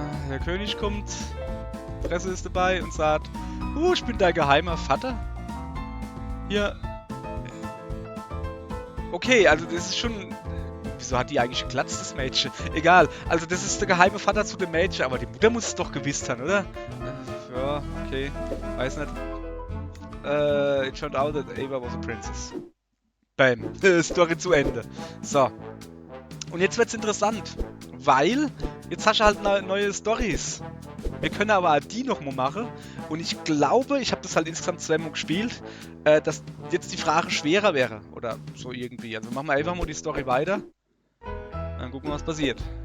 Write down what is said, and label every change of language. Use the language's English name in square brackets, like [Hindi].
[German] Der König kommt, Presse ist dabei und sagt, ich bin dein geheimer Vater. Hier. Okay, also das ist schon... Wieso hat die eigentlich glatzt, das Mädchen? Egal, also das ist der geheime Vater zu dem Mädchen, aber die Mutter muss es doch gewusst haben, oder? Ja, okay, weiß nicht. [English] It turned out that Ava was a princess. [German] Bam, Story zu Ende. So. Und jetzt wird's interessant, weil jetzt hast du halt neue Storys. Wir können aber auch die nochmal machen. Und ich glaube, ich habe das halt insgesamt zweimal gespielt, dass jetzt die Frage schwerer wäre. Oder so irgendwie. Also machen wir einfach mal die Story weiter. Dann gucken wir, was passiert.